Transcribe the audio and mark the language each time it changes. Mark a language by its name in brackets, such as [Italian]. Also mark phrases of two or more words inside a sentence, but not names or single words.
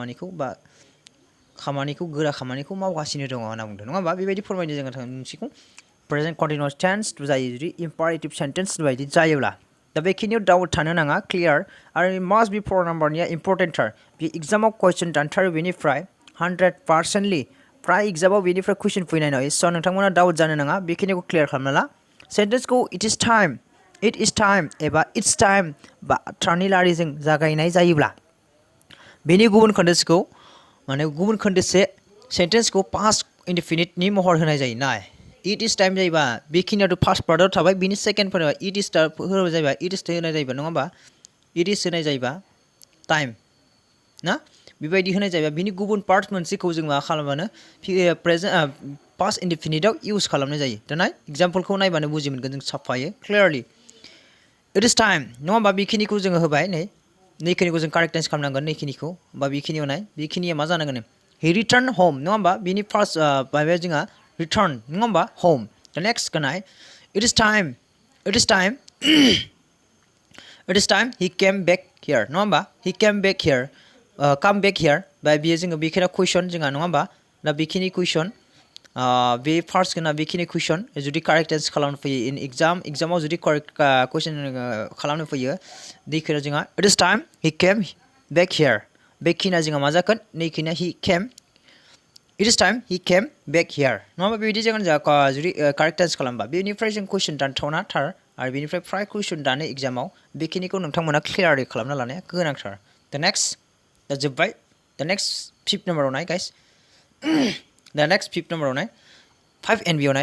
[Bodo] खामानिखौ मावगासिनो दङ होनना बुंदों नङा होमबा बेबायदि फोरमायनो जोङो मोनसेखौ [English] present continuous tense [Bodo] जायो जुदि [English] imperative sentence [Bodo] बायदि जायोब्ला दा बेखिनियाव डाउट थानो नाङा क्लियार आरो [English] must be [Bodo] 4 नाम्बारनिया इम्परटेन्टथार बे एग्जामाव कुइसन दानथारो बेनिफ्राय 100% प्राय एग्जामाव बेनिफ्राय कुइसन फैनाय नङा स' नोंथांमोना डाउट जानो नाङा बेखिनिखौ क्लियार खालामना ला सेन्टेन्सखौ [English] it is time [Bodo] एबा [English] it's time [Bodo] बाथ्रानि लारिजों जागायनाय जायोब्ला बेनि गुबुन खोन्दोसे सेन्टेन्सखौ [English] past indefiniteनि [Bodo] महर होनाय जायो नाय [English] it is time [Bodo] जायोबा बेखिनियावथ' [English] first partआव [Bodo] थाबाय बिनि [English] second partआव it is [Bodo] होनाय जायोबा [English] it is [Bodo] होनाय जायोबा नङा होमबा [English] it is [Bodo] होनाय जायोबा टाइम ना बेबायदि होनाय जायोबा बिनि गुबुन पार्ट मोनसेखौ जों मा खालामबानो [English] past indefiniteआव [Bodo] इउज खालामनाय जायो दाना एग्जाम्पलखौ नायबानो बुजि मोनगोन जों साफायै क्लियारलि [English] it is time [Bodo] नङा होमबा बेखिनिखौ जोङो होबाय नैखिनिखौ जों [English] correct tense [Bodo] खालामनांगोन नैखिनिखौ बा बेखिनियाव नाय बेखिनिया मा जानांगोन [English] he return home [Bodo] नङा होमबा बिनि फार्स्ट माबाया जोंहा रिटार्न नङा होमबा होम दा नेक्स्ट नाय [English] it is time he came back here [Bodo] नङा होमबा [English] he came back here [Bodo] बा बेयो जोङो बेखिनि कुइसन जोंहा नङा होमबा दा बेखिनि कुइसन बे फार्स्ट गोना बेखिनि कुइसन जुदि [English] correct tense [Bodo] खालामनो फैयो इन एग्जामाव जुदि [English] correct question [Bodo] खालामनो फैयो नैखिना जोंहा [English] it is time he came back here [Bodo] बेखिना जोंहा मा जागोन नैखिना [English] he came it is time he came back here [Bodo] नङाबा बेबायदि जागोन जोंहा जुदि [English] correct tense [Bodo] खालामबा बेनिफ्राय जों कुइसन दानथावना थार आरो बेनिफ्राय फ्राय कुइसन दानो एग्जामाव बेखिनिखौ नोंथांमोना क्लियारै खालामना लानाया गोनांथार दा नेक्स्ट दा जोब्बाय दा नेक्स्ट 5th नाम्बाराव नाय गाइस दा नेक्स्ट 5th नाम्बाराव नाय 5 NB नाय